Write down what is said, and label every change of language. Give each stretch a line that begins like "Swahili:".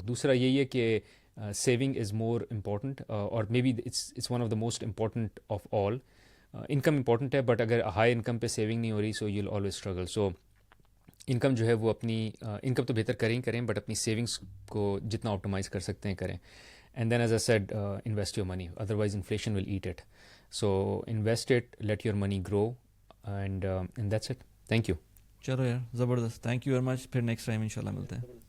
Urdu: دوسرا یہی ہے کہ
English: Saving is more important, اور maybe it's one of the most important of all.
Urdu: Income important ہے, بٹ اگر ہائی انکم پہ سیونگ نہیں ہو رہی,
English: So you will always struggle.
Urdu: So income جو ہے وہ اپنی انکم تو بہتر کریں ہی کریں, بٹ اپنی سیونگس کو جتنا آپٹیمائز کر سکتے ہیں کریں.
English: And then, as I said, invest your money. Otherwise, inflation will eat it. So, invest it, let your money grow, and that's it. Thank you.
Urdu: چلو یار زبردست,
English: Thank you very much.
Urdu: پھر نیکسٹ ٹائم انشاء اللہ ملتے ہیں.